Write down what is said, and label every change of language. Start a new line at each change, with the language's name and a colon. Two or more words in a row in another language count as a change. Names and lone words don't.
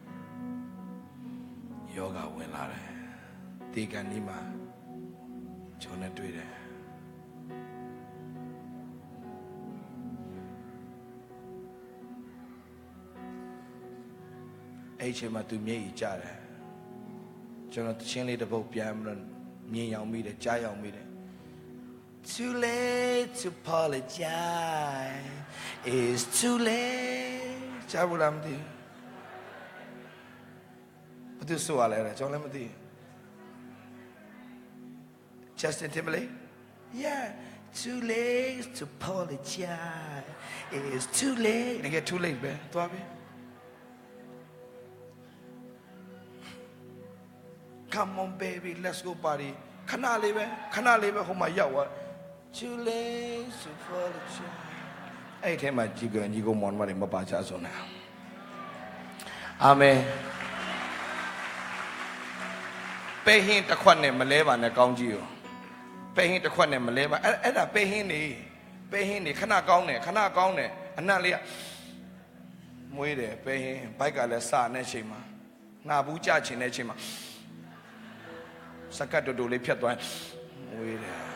Burmese: ယောဂဝင်လာတယ်ဒီကနေ့မှာကျွန်တော်တွေ့တယ်အဲ့ချိန်မှာသူမျက်ရည်ကျတယ်ကျွန်တော်တချင်းလေးတစ်ပုတ်ပြန်ပြီးတော့မြင်ရောက်မိတယ်ကြားရောက်မိတယ်
English: Too late to apologize It's too late
Burmese: ကြားဘူးလားမသိ ဘာသူဆိုရလဲကျွန်တော်လည်းမသိ
English: Justin Timberlake Yeah Too late to apologize It's too late ငါ too late
Burmese: ပဲသွားပြီ
English: Come on baby let's go party
Burmese: ခဏလေးပဲဟိုမှာရောက်သွား
English: Too late to apologize
Burmese: အဲ့ထဲမှာညီကိုမောင်မတွေမပါချဆုံးတာအာမင် ပဲဟင်းတစ်ခွက်နဲ့မလဲပါနဲ့ကောင်းကြီးရောပဲဟင်းတစ်ခွက်နဲ့မလဲပါအဲ့ဒါပဲဟင်းနေခဏကောင်းတယ်အနံ့လေးကမွေးတယ်ပဲဟင်းဘိုက်ကလည်းစတဲ့ချိန်မှာနှာဘူးကြချင်တဲ့ချိန်မှာစကတ်တူလေးဖြတ်သွားဝေးတယ်